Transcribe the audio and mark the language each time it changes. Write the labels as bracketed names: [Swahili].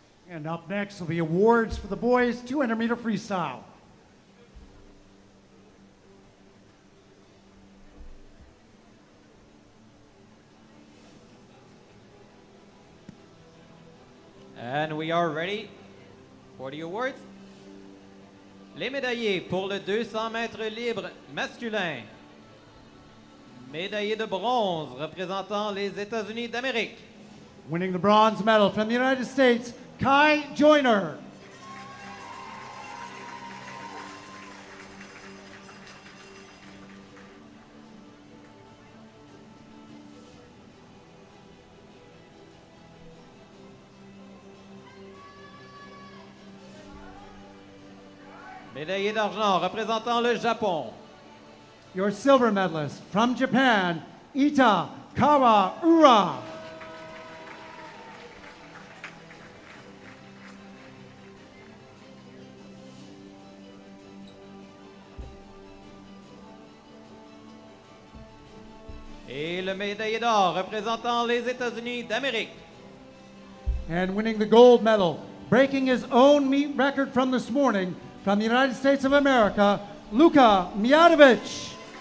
[English] And up next will be awards for the boys 200-meter freestyle. And we are ready for the awards. [French] Les médaillés pour le 200 mètres libre masculin. Médaillé de bronze représentant les États-Unis d'Amérique. [English] Winning the bronze medal from the United States, Kai Joyner. [French] Médaillé d'argent représentant le Japon. [English] Your silver medalist from Japan, Ita Kawaura. [French] Et le médaillé d'or représentant les États-Unis d'Amérique. [English] And winning the gold medal, breaking his own meet record from this morning, from the United States of America, Luka Mijatovic.